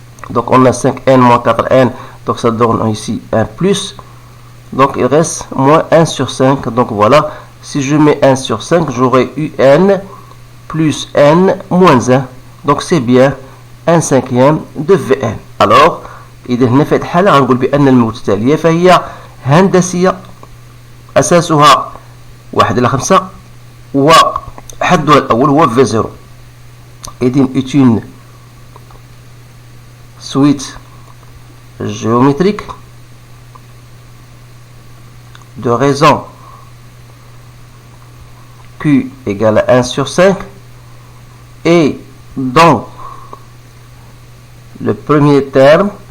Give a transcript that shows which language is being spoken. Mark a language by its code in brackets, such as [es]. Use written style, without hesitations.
[fr] Donc on a 5n moins 4n, donc ça donne ici 1 plus. Donc il reste moins 1 sur 5. Donc voilà, si je mets 1 sur 5, j'aurai Un plus n moins 1. Donc c'est bien 1/5 de Vn. [ar] Alors إذا هنا في هذه الحالة غنقول بأن المتتالية فهي هندسية أساسها 1 إلى 5 وحدها الأول هو V0. [fr] إذن est une suite géométrique de raison Q égale à 1 sur 5, et dont le premier terme